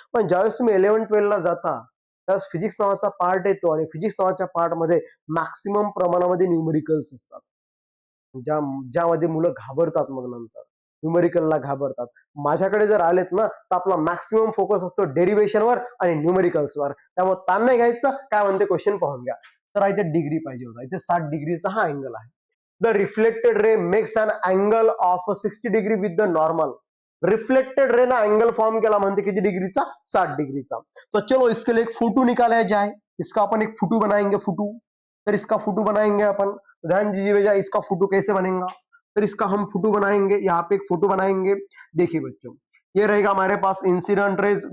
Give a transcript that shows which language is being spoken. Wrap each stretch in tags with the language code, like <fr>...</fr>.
<mr>पण ज्यावेळेस तुम्ही 11-12 ला जाता त्यावेळेस फिजिक्स नावाचा पार्ट येतो आणि फिजिक्स नावाच्या पार्टमध्ये मॅक्सिमम प्रमाणामध्ये न्यूमरिकल्स असतात, ज्यामध्ये मुलं घाबरतात. मग नंतर न्यूमरिकलला घाबरतात. माझ्याकडे जर आलेत ना तर आपला मॅक्सिमम फोकस असतो डेरिव्हेशनवर आणि न्यूमरिकल्सवर. त्यामुळे ताण नाही घ्यायचं. काय म्हणते क्वेश्चन पाहून घ्या. तर इथे डिग्री पाहिजे होता, इथे 60 डिग्रीचा हा अँगल आहे.</mr> <en>The reflected ray makes an angle of 60 degree with the normal.</en> <mr>Reflected ray ना एंगल फॉर्म केला म्हणते किती डिग्रीचा, 60 डिग्रीचा.</mr> <hi>तो चलो इसके लिए एक फोटो निकाला जाए. इसका अपन एक फोटो बनाएंगे. फोटो, तर इसका फोटो बनाएंगे अपन. ध्यान दीजिए भैया, इसका फोटो कैसे बनेगा. तर इसका हम फोटो बनाएंगे. यहाँ पे एक फोटो बनाएंगे. देखिए बच्चों, ये रहेगा हमारे पास इंसिडेंट रेज.</hi>